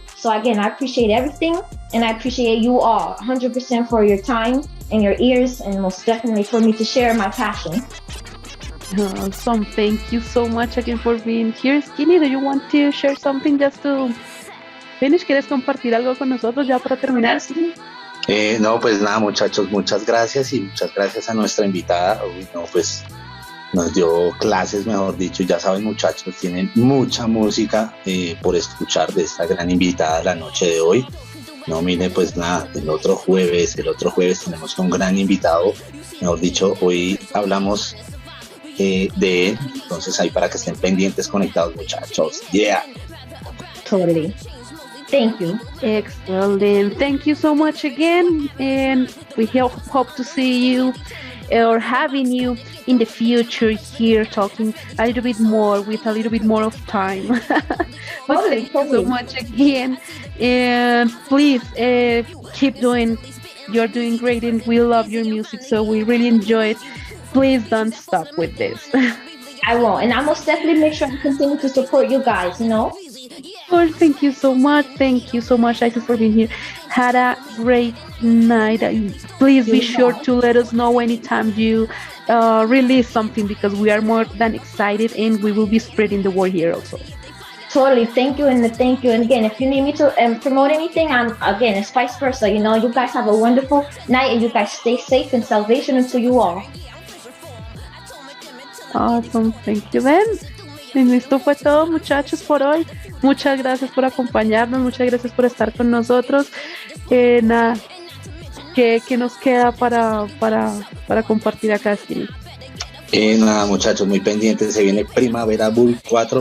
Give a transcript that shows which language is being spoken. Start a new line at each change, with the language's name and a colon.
English: So again, I appreciate everything, and I appreciate you all 100% for your time and your ears, and most definitely for me to share my passion. Awesome. Thank you so much again for being here. Skinny, do you want to share something just to finish?
Spanish: ¿Quieres compartir algo con nosotros ya para terminar? No, pues nada, muchachos, muchas gracias y muchas gracias a nuestra invitada. No, pues nos dio clases, mejor dicho. Ya saben, muchachos, tienen mucha música por escuchar de esta gran invitada la noche de hoy. No, mire, pues nada, el otro jueves tenemos un gran invitado. Mejor dicho, hoy hablamos de él, entonces ahí para que estén pendientes, conectados, muchachos.
English: Yeah. Totally. Thank you. Excellent. Thank you so much again, and we hope to see you or having you in the future here talking a little bit more with a little bit more of time. Thank you so much again, and please keep doing. You're doing great, and we love your music, so we really enjoy it. Please don't stop with this. I won't, and I most definitely make sure I continue to support you guys, you know? Well, thank you so much. Thank you so much, Isis, for being here. Had a great night. Please be sure to let us know anytime you release something, because we are more than excited, and we will be spreading the word here also. Totally. Thank you. And again, if you need me to promote anything, again, it's vice versa. You know, you guys have a wonderful night, and you guys stay safe and salvation unto you all. Awesome, thank you, Ben.
Spanish: Y esto fue todo, muchachos, por hoy. Muchas gracias por acompañarnos, muchas gracias por estar con nosotros. Nada, ¿qué nos queda para compartir acá, Skinny? Nada, muchachos, muy pendientes. Se viene Primavera Bull 4.